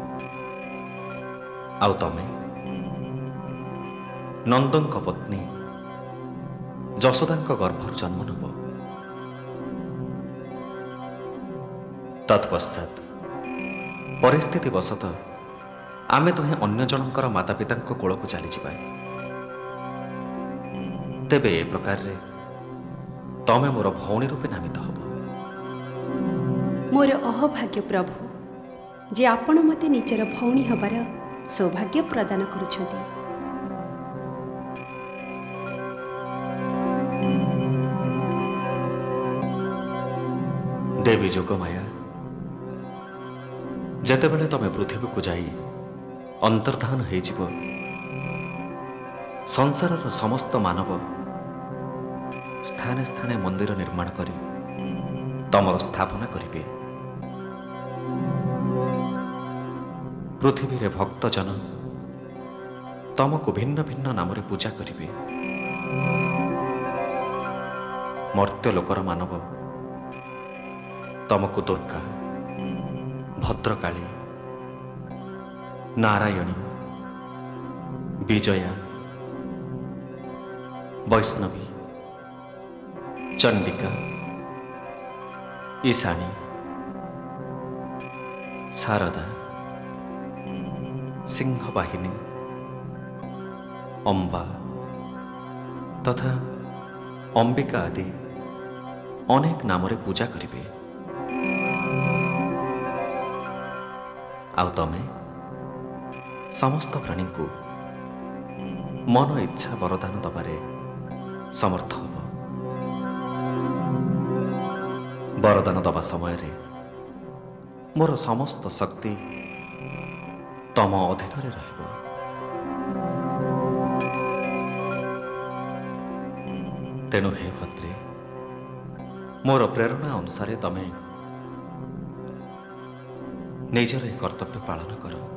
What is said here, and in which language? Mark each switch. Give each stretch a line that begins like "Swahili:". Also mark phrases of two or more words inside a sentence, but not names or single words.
Odia: ଆଉ ତମେ ନନ୍ଦନ ପତ୍ନୀ ଜଶୋଦା ଗର୍ଭର ଜନ୍ମ ନେବ ତତ୍ପଶ୍ଚାତ ପରିସ୍ଥିତି ବଶତ ଆମେ ଦୁହେଁ ଅନ୍ୟ ଜନକର ମାତା ପିତା କୋଳ କୁ ଚାଲି ଯିବା ତେବେ ଏ ପ୍ରକାର ରେ ତମେ ମୋର ଭଉଣୀ ରୂପେ ନାମିତ ହବ ମୋର ଅହୋଭାଗ୍ୟ ପ୍ରଭୁ ଯେ ଆପଣ ମତେ ନିଜର ଭଉଣୀ ହବାର ସୌଭାଗ୍ୟ ପ୍ରଦାନ କରୁଛନ୍ତି ଦେବୀ ଯୋଗମାୟା ଯେତେବେଳେ ତମେ ପୃଥିବୀ କୁ ଯାଇ ଅନ୍ତର୍ଧାନ ହୋଇ ଯିବ ସଂସାରର ସମସ୍ତ ମାନବ ସ୍ଥାନେ ସ୍ଥାନେ ମନ୍ଦିର ନିର୍ମାଣ କରି ତମର ସ୍ଥାପନା କରିବେ ପୃଥିବୀ ରେ ଭକ୍ତଜନ ତମକୁ ଭିନ୍ନ ଭିନ୍ନ ନାମ ରେ ପୂଜା କରିବେ ମର୍ତ୍ତ୍ୟ ଲୋକର ମାନବ ତମକୁ ଦୁର୍ଗା ଭଦ୍ରକାଳୀ ନାରାୟଣୀ ବିଜୟା ବୈଷ୍ଣବୀ ଚଣ୍ଡିକା ଈଶାନୀ ଶାରଦା ସିଂହବାହିନୀ ଅମ୍ବା ତଥା ଅମ୍ବିକା ଆଦି ଅନେକ ନାମ ରେ ପୂଜା କରିବେ ଆଉ ତମେ ସମସ୍ତ ପ୍ରାଣୀ କୁ ମନ ଇଚ୍ଛା ବରଦାନ ଦବାରେ ସମର୍ଥ ହବ ବରଦାନ ଦବା ସମୟ ରେ ମୋର ସମସ୍ତ ଶକ୍ତି ତମ ଅଧୀନ ରେ ରହିବ ତେଣୁ ହେ ଭଦ୍ରେ ମୋର ପ୍ରେରଣା ଅନୁସାର ତମେ ନିଜର କର୍ତ୍ତବ୍ୟ ପାଳନ କର